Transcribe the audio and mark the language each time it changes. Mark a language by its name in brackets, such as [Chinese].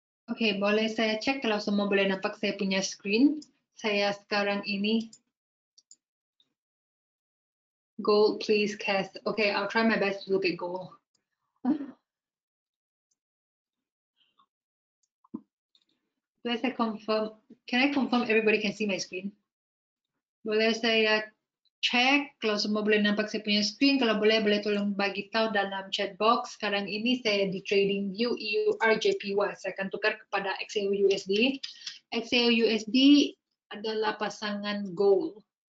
[Malay] Oke, boleh saya cek kalau semua boleh nampak saya punya screen. Saya sekarang ini gold, please cast. [English] Okay, I'll try my best to look at gold. [Malay] Boleh saya confirm? [English] Can I confirm everybody can see my screen? [Malay] Boleh saya cek kalau semua boleh nampak saya punya screen. Kalau boleh tolong bagi tahu dalam chat box. Sekarang ini saya di Trading View EUR-JPY. Saya akan tukar kepada XAU-USD. XAU-USD adalah pasangan gold.